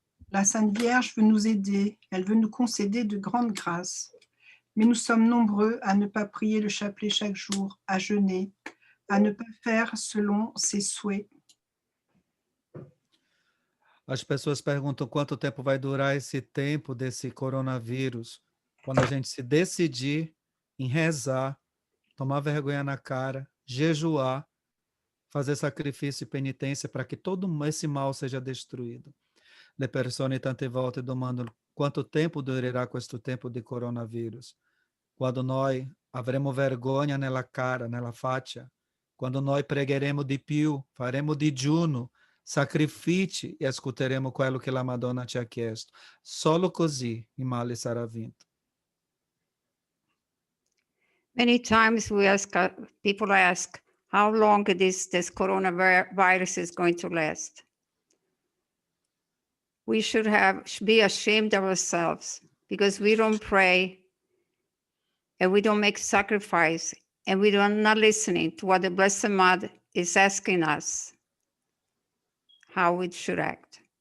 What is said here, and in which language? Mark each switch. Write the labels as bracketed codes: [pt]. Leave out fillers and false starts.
[fr] La Sainte Vierge veut nous aider, elle veut nous concéder de grandes grâces. Mais nous sommes nombreux à ne pas prier le chapelet chaque jour, à jeûner, à ne pas faire selon ses souhaits. [pt] As pessoas perguntam quanto tempo vai durar esse tempo desse coronavírus. Quando a gente se decidir em rezar, tomar vergonha na cara, jejuar, fazer sacrifício e penitência para que todo esse mal seja destruído. [it] Le persone tante volte domandano quanto tempo durerà questo tempo di coronavirus. Quando noi avremo vergogna nella cara, nella faccia, quando noi pregheremo di più, faremo digiuno, sacrifici e ascolteremo quello che la Madonna ci ha chiesto. Solo così il male sarà vinto. [en] Many times people ask how long this coronavirus is going to last. We should be ashamed of ourselves because we don't pray and we don't make sacrifice and we are not listening to what the Blessed Mother is asking us, how we should act.